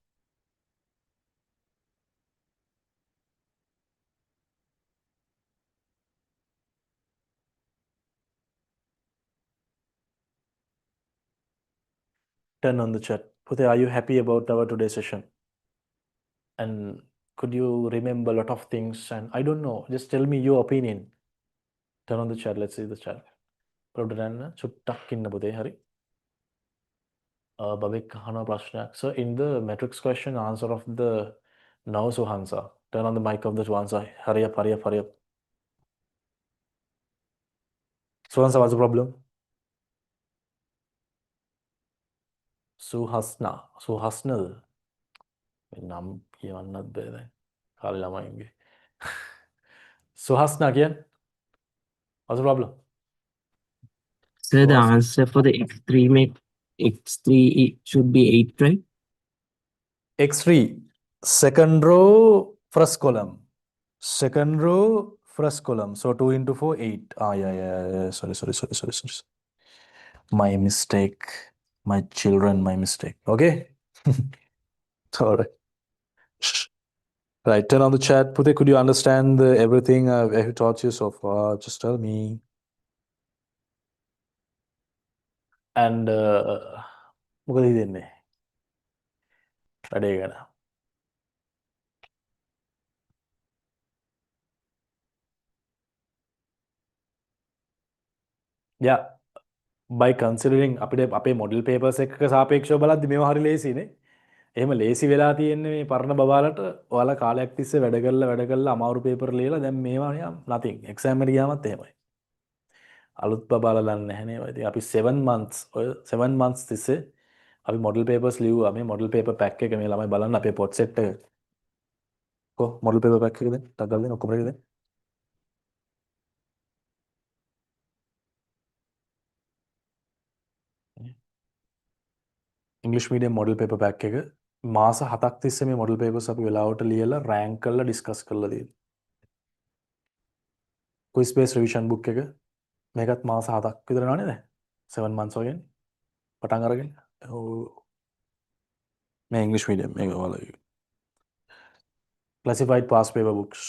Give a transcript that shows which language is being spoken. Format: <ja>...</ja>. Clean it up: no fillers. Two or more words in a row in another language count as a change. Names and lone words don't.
<en>Turn on the chat. Pute, are you happy about our today's session? And could you remember a lot of things? And I don't know, just tell me your opinion. Turn on the chat, let's see the chat.</en> <si>චුට්ටක් ඉන්න පුතේ හරි. බබෙක් අහන ප්‍රශ්නයක්.</si> <en>So in the matrix question answer of the now Suhansa. Turn on the mic of the Suhansa. Hurry up, hurry up, hurry up. Suhansa, what's the problem? Suhasnal.</en> <si>නම් කියවන්නත් බෑ දැන්. කාලේ ළමයින්ගේ.</si> <en>Suhasna again. What's the problem? So the Suhasna. answer for the x3 make x3 it should be 8, right? X3. Second row, first column. Second row, first column. So 2 into 4, 8. Yeah. Sorry. My mistake. My children, my mistake. Okay? Alright. Right, turn on the chat. Pute, could you understand everything I have taught you so far? Just tell me. And</en> <si>මොකද හිතෙන්නේ? වැඩේ ගැන. Yeah,</si> <en>by considering</en> <si>අපේ</si> <en>model papers</en> <si>එකක සාපේක්ෂව බලද්දි මේවා හරි ලේසිනේ. එහෙම ලේසි වෙලා තියෙන්නේ මේ පරණ බබාලට ඔයාලා කාලයක් තිස්සේ වැඩ කරලා අමාරු පේපර් ලියලා දැන් මේවා නිකන් nothing. exam එකට ගියාමත් එහෙමයි. අලුත් බබාලා දන්නේ නැහැ නේද? ඉතින් අපි</si> <en>7 months</en> <si>ඔය</si> <en>7 months</en> <si>තිස්සේ අපි model papers ලිව්වා. මේ</si> <en>model paper pack</en> <si>එක මේ ළමයි බලන්න අපේ</si> <en>pot set</en> <si>එක. කො</si> <en>model paper pack</en> <si>එක දෙන්න. ටක් ගාලා දෙන්න ඔක්කොම එක දෙන්න.</si> <en>English medium model paper pack</en> <si>එක මාස 7ක් තිස්සේ මේ</si> <en>model papers</en> <si>අපි වෙලාවට ලියලා rank කරලා discuss කරලා තියෙනවා.</si> <en>quiz based revision book</en> <si>එක මේකත් මාස 7ක් විතර යනවා නේද?</si> <en>7 months</en> <si>වගේ පටන් අරගෙන. මේ</si> <en>English medium</en> <si>මේක ඔයාලා</si> <en>classified past paper books.</en>